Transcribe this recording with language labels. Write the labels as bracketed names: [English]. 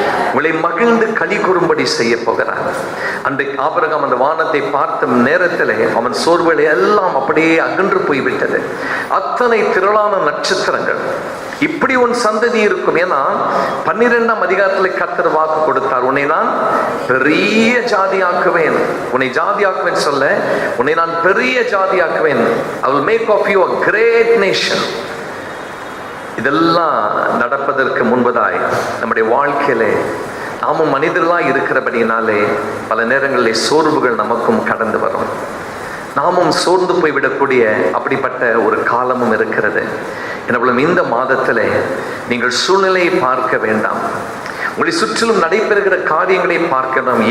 [Tamil] உங்களை மகிழ்ந்து களி கூறும்படி செய்ய போகிறார். அன்றைக்கு ஆபிரகாம் அந்த வானத்தை பார்த்த நேரத்தில் அவன் சோர்வுகளை எல்லாம் அப்படியே அகன்று போய்விட்டது. அத்தனை திரளான நட்சத்திரங்கள். இப்படி உன் சந்ததி இருக்கும். ஏன்னா 12ஆம் அதிகாரத்தில் கர்த்தர் வாக்கு கொடுத்தார், உன்னை நான் பெரிய ஜாதியாக்குவேன், உன்னை ஜாதியாக்குவேன் சொல்ல, உன்னை நான் பெரிய ஜாதியாக்குவேன். [English] I will make of you a great nation. [Tamil] இதெல்லாம் நடப்பதற்கு முன்பதாய் நம்முடைய வாழ்க்கையிலே நாமும் மனிதர்களாக இருக்கிறபடினாலே பல நேரங்களில் சோர்வுகள் நமக்கும் கடந்து வரும். நாமும் சோர்ந்து போய்விடக்கூடிய அப்படிப்பட்ட ஒரு காலமும் இருக்கிறது. எனப்படும் இந்த மாதத்தில் நீங்கள் சூழ்நிலையை பார்க்க வேண்டாம், உங்களை சுற்றிலும் நடைபெறுகிற காரியங்களை பார்க்கணும்.